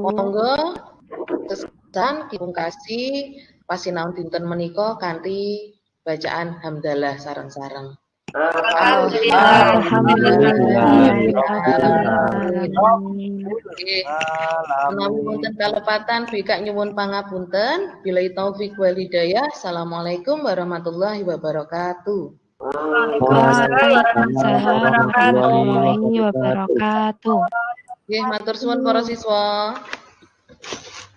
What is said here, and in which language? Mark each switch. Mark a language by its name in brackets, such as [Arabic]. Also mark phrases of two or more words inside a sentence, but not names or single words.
[Javanese] Monggo kesan dipungkasi pasinaon dinten menika kanthi bacaan hamdalah sareng-sareng. Menawi wonten kalepatan Bika nyuwun pangapunten. [Arabic] بالله التوفيق والهداية. السلام عليكم ورحمة الله وبركاته. وعليكم السلام ورحمة الله وبركاته. [Javanese] Nggih, matur suwun para siswa.